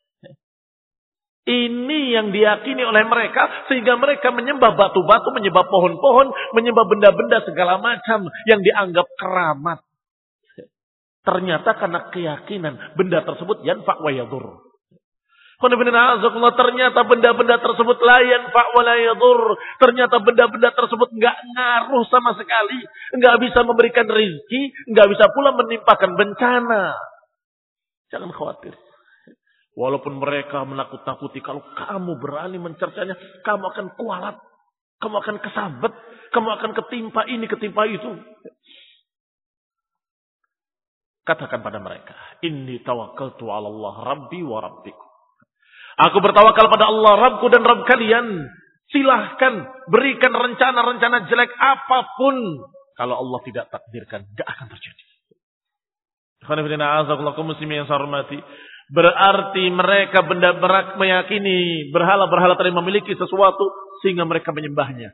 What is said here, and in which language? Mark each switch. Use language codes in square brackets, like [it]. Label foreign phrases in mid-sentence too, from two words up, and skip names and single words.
[id] Ini yang diyakini oleh mereka, sehingga mereka menyembah batu-batu, menyembah pohon-pohon, menyembah benda-benda segala macam yang dianggap keramat. Ternyata karena keyakinan benda tersebut [ar] ينفع ويضر. [id] Ternyata benda-benda tersebut [ar] لا ينفع ولا يضر. [id] Ternyata benda-benda tersebut enggak ngaruh sama sekali, enggak bisa memberikan rezeki, enggak bisa pula menimpakan bencana. Jangan khawatir. Walaupun mereka menakut-nakuti, kalau kamu berani mencercanya, kamu akan kualat, kamu akan kesabet, kamu akan ketimpa ini, ketimpa itu. Katakan pada mereka, [ar] إني توكلت على الله ربي وربكم. [id] Aku bertawakal pada Allah, Rabbku dan Rabb kalian. Silahkan berikan rencana-rencana jelek apapun. Kalau Allah tidak takdirkan, tidak akan terjadi. Muslimin yang saya hormati. Berarti mereka meyakini berhala-berhala tadi memiliki sesuatu sehingga mereka menyembahnya.